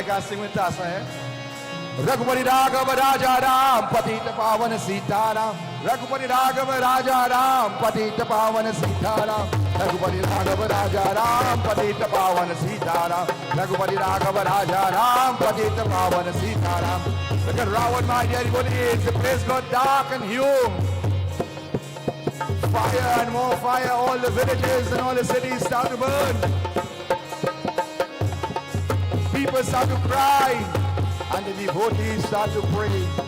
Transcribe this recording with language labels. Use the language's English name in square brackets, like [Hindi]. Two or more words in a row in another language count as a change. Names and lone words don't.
[English] like, I sing with us, [Hindi] रघुपति राघव राजा राम पतित पावन सीताराम रघुपति राघव राजा राम पतित पावन सीताराम रघुपति राघव राजा राम पतित पावन सीताराम रघुपति राघव राजा राम पतित पावन सीताराम [English] Look at Ravan, my dear devotees, the place got dark and hume. Fire and more fire, all the villages and all the cities start to burn. People start to cry and the devotees start to pray.